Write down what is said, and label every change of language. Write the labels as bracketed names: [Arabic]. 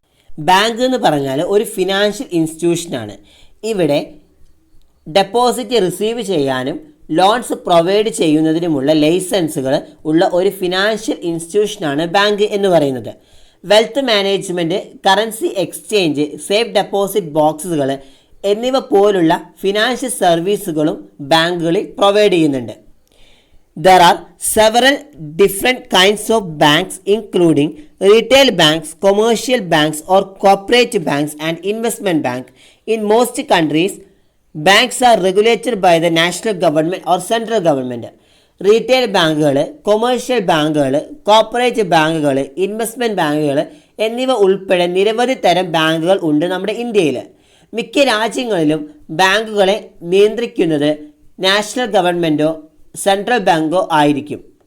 [Malayalam] Bank എന്ന് പറഞ്ഞാൽ ഒരു ഫിനാൻഷ്യൽ ഇൻസ്റ്റിറ്റ്യൂഷനാണ്. ഇവിടെ ഡെപ്പോസിറ്റ് റിസീവ് ചെയ്യാനും ലോൺസ് പ്രൊവൈഡ് ചെയ്യുന്നതിനുമുള്ള ലൈസൻസുകൾ ഉള്ള ഒരു ഫിനാൻഷ്യൽ ഇൻസ്റ്റിറ്റ്യൂഷനാണ് ബാങ്ക് എന്ന് പറയുന്നത്. Wealth management, currency exchange, safe deposit ബോക്സുകൾ എന്നിവ പോലുള്ള ഫിനാൻഷ്യൽ സർവീസുകളും ബാങ്കുകളിൽ പ്രൊവൈഡ് ചെയ്യുന്നുണ്ട്. [English] There are several different kinds of banks including retail banks, commercial banks or cooperative banks and investment bank. In most countries, banks are regulated by the national government or central government. [Malayalam] Retail ബാങ്കുകൾ, commercial ബാങ്കുകൾ, cooperative ബാങ്കുകൾ, investment ബാങ്കുകൾ എന്നിവ ഉൾപ്പെടെ നിരവധി തരം ബാങ്കുകൾ ഉണ്ട് നമ്മുടെ ഇന്ത്യയിൽ. മിക്ക രാജ്യങ്ങളിലും ബാങ്കുകളെ നിയന്ത്രിക്കുന്നത് നാഷണൽ ഗവൺമെൻറ്റോ സെൻട്രൽ ബാങ്കോ ആയിരിക്കും.